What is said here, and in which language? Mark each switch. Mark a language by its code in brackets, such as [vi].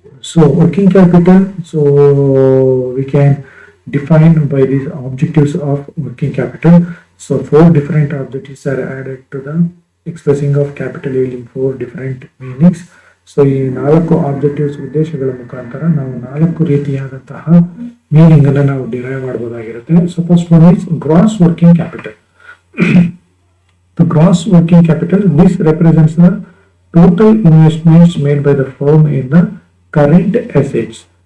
[en] So working capital, so we can define by these objectives of working capital. So 4 different objectives are added to the expressing of capital yielding 4 different meanings. [kn] So ಈ 4 objectives ಉದ್ದೇಶಗಳ ಮುಖಾಂತರ ನಾವು 4 ರೀತಿಯಾದಂತಹ meaning ಅನ್ನ ನಾವು derive ಮಾಡಬಹುದಾಗಿರುತ್ತೆ. [en] So first one is gross working capital. The gross working capital, this represents the total investments made by the firm in the current assets.